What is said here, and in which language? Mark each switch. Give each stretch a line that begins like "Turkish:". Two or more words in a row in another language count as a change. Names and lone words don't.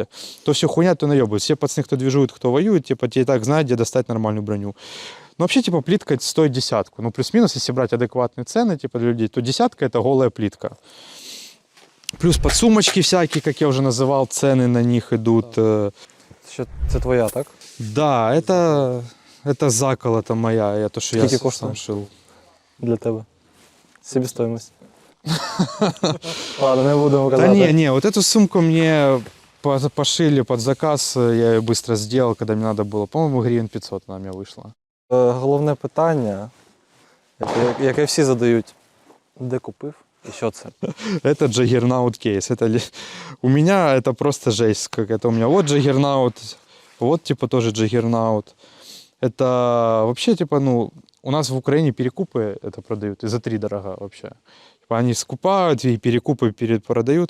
Russian: То все хуйня, то наебывают. Все пацаны, кто движуют, кто воюет, типа, те и так знают, где достать нормальную броню. Ну, вообще, типа, плитка стоит 10. Ну, плюс-минус, если брать адекватные цены, типа, для людей, то 10 это голая плитка. Плюс подсумочки всякие, как я уже называл, цены на них идут.
Ukrainian: Що це твоя, так?
Russian: Да, это заколота моя, это что я
Ukrainian: Скільки коштує?
Russian: сам шил.
Ukrainian: Для тебе. Себестоїмость. Ладно, не будемо
Russian: Да
Ukrainian: казати.
Russian: не, вот эту сумку мне пошили под заказ, я ее быстро сделал, когда мне надо было. По-моему, гривен 500 она мне вышла.
Ukrainian: Головне питання, яке всі задають. Де купив і що це?
Russian: Это Juggernaut кейс. У меня это просто жесть. Как это у меня вот Juggernaut, вот типа тоже Juggernaut. Это вообще типа, ну, у нас в Украине перекупы это продают, и за 3 дорого вообще. Типа они скупают и перекупы продают.